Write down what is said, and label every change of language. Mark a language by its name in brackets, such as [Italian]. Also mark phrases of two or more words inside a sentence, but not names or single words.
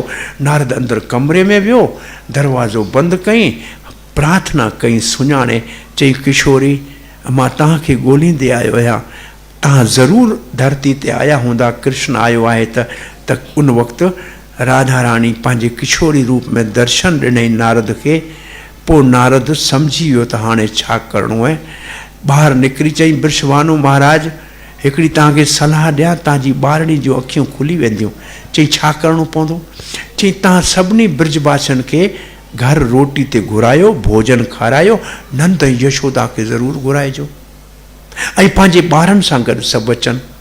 [Sindhi] नारद अंदरि कमरे में वियो, दरवाज़ो बंदि कई, प्रार्थना कई, सुञाणे चई किशोरी मां तव्हांखे ॻोल्हींदे आयो आहियां, तव्हां ज़रूरु धरती ते आया हूंदा, कृष्ण आयो आहे त उन वक़्तु राधा रानी पंहिंजे किशोरी रूप में दर्शन ॾिनई नारद खे। पोइ नारद सम्झी वियो त हाणे छा करिणो आहे। ॿाहिरि निकिरी चई वृषभानु महाराज हिकिड़ी तव्हांखे सलाह ॾियां, तव्हांजी ॿारड़ी जूं अखियूं खुली वेंदियूं। चई छा करिणो पवंदो? चई तव्हां सभिनी ब्रजवासियुनि खे घर रोटी ते घुरायो, भोजन खारायो, नंद ऐं यशोदा खे ज़रूरु घुराइजो ऐं पंहिंजे ॿारनि सां गॾु सभु अचनि।